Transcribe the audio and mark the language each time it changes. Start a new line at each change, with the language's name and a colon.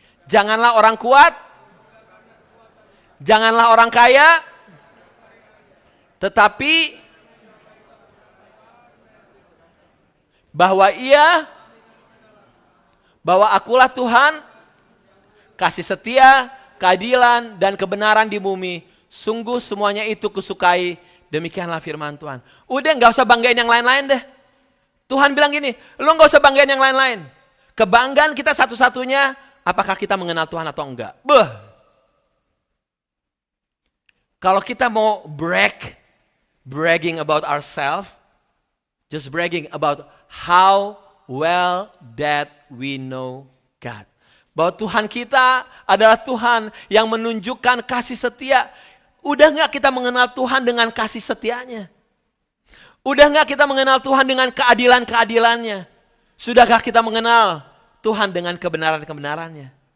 Indonesian: Janganlah orang kuat, janganlah orang kaya, tetapi bahwa akulah Tuhan, kasih setia, keadilan, dan kebenaran di bumi. Sungguh semuanya itu kusukai, demikianlah firman Tuhan. Udah gak usah banggain yang lain-lain deh. Tuhan bilang gini, lu gak usah banggain yang lain-lain. Kebanggaan kita satu-satunya, apakah kita mengenal Tuhan atau enggak? Kalau kita mau
English: bragging about ourselves, just bragging about how well that we know God.
Indonesian: Bahwa Tuhan kita adalah Tuhan yang menunjukkan kasih setia. Udah gak kita mengenal Tuhan dengan kasih setianya? Udah gak kita mengenal Tuhan dengan keadilan-keadilannya? Sudahkah kita mengenal Tuhan dengan kebenaran-kebenarannya?